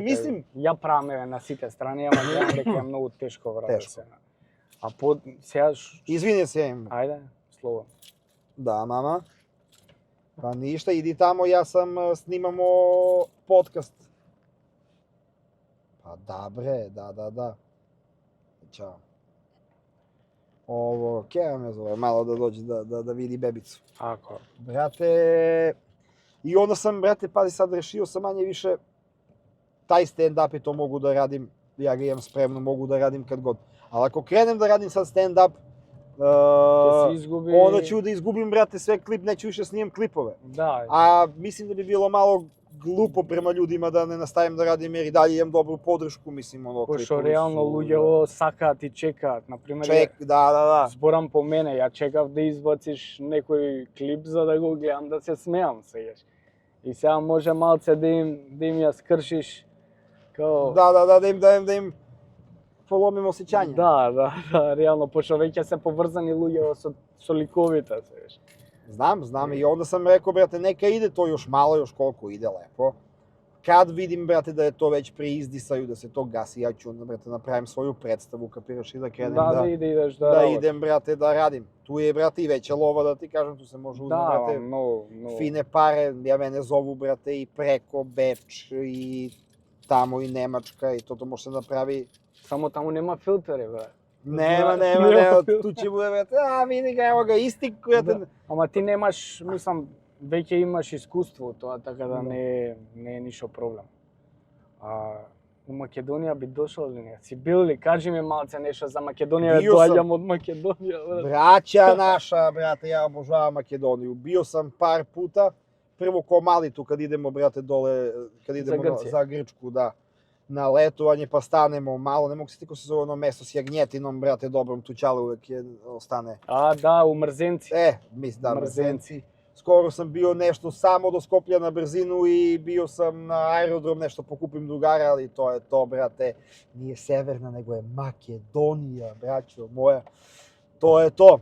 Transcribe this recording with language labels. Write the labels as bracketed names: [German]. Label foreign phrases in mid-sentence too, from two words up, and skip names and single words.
[Serbian] Мислим- [Macedonian] Ја правиме на сите страни, ама гледам дека е многу тешко, брате. Тешко. Сега. А сега... [Serbian] Izvini se im. [Macedonian] Ајде, слободно. [Serbian] Da, mama. Pa ništa, idi tamo, ja sam, snimamo podcast. Pa da, bre, da. Ćao. Ovo, Keva me zove, malo da dođe da vidi bebicu. [Macedonian] Ако. [Serbian] Brate, i onda sam, brate, pazi, sad rešio sam manje više taj stand-up i to mogu da radim, ja ga imam spremno, mogu da radim kad god. Ali ako krenem da radim sad stand-up, [Macedonian] Ќе се изгуби... [Serbian] onda ću da izgubim, brate, sve klip, neću više snimam klipove. [Macedonian] Да. [Serbian] A mislim da bi bilo malo glupo prema ljudima da ne nastavim da radim jer i dalje imam dobru podršku, mislim, ono, [Macedonian] Кој што [Serbian] klipovi [Macedonian] реално [Serbian] su- [Macedonian] луѓе го сакаат и чекаат. Например, [Serbian] da. [Macedonian] зборам по мене, ја чекав да избациш некој клип за да го гледам да се смеам сегаш. И сега може малце да им ја скршиш као... [Serbian] Da im polomim osjećanja. [Macedonian] Да, реално, пошто веќе се поврзани луѓе со ликовите, сегаш. [Serbian] Znam i onda sam rekao, brate, neka ide to još malo, još koliko ide lepo. kad vidim, brate, da je to već preizdisaju, da se to gasi, ja ću onda, brate, napravim svoju predstavu, kapiraš, i da krenem Da ideš da da [Macedonian] работиш. [Serbian] idem, brate, da radim. Tu je, brate, i veća lova, da ti kažem, tu se može uzeti, Da, brate, [Macedonian] много. [Serbian] fine pare, mene zovu, brate, i preko Beč, i tamo i Nemačka, i to može se napravi. [Macedonian] Само таму нема филтери, бе. [Serbian] Nema, tu će bude, brate, vidi ga, evo ga, isti, brate. [Macedonian] Да. Ама ти немаш, мислам, веќе имаш искуство од тоа, така да не е ништо проблем. У Македонија би дошол или не? Си бил ли? Кажи ми малце нешто за Македонија, [Serbian] Био сам. [Macedonian] доаѓам од Македонија, брат. [Serbian] Braća naša, brate, ja obožavam Makedoniju. Bio sam par puta, prvo ko mali tu kad idemo, brate, dole, kad idemo Grčiju. za Grčku, da, na letovanje, pa stanemo malo, ne mogu se ti ko se zove ono mesto s jagnjetinom, brate, dobrom, tu čale uvek ostane. [Macedonian] Да, у Мрзенци. [Serbian] Mislim da, Mrzenci. Mrzenci. Skoro sam bio nešto samo do Skoplja na brzinu i bio sam na aerodrom, nešto pokupim drugara, ali to je to, brate. Nije severna, nego je Makedonija, braćo moja. To je to.